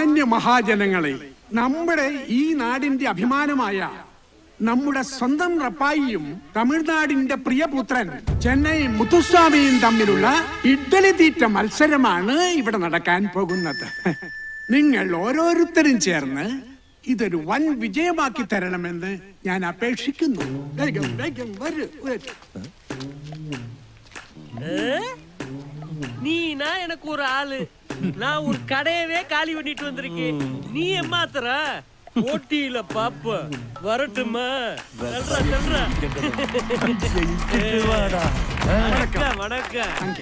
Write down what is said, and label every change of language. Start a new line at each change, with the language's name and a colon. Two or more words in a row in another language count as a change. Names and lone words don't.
Malayalam: മഹാജനങ്ങളെ, നമ്മുടെ ഈ നാടിന്റെ അഭിമാനമായ നമ്മുടെ സ്വന്തം റപ്പായിയും തമിഴ്നാടിന്റെ പ്രിയപുത്രൻ ചെന്നൈ മുത്തുസ്വാമിയും തമ്മിലുള്ള ഇഡ്ഡലി തീറ്റ മത്സരമാണ് ഇവിടെ നടക്കാൻ പോകുന്നത്. നിങ്ങൾ ഓരോരുത്തരും ചേർന്ന് ഇതൊരു വൻ വിജയമാക്കി തരണമെന്ന് ഞാൻ അപേക്ഷിക്കുന്നു. വേഗം വേഗം വരൂ.
Tamil: நீனா எனக்கு ஒரு ஆளு, நான் ஒரு கடையவே காலி பண்ணிட்டு வந்திருக்கேன். நீ ஏமாத்துற ஓட்டியில பாப்ப வரட்டுமா? வணக்கம் வணக்கம்.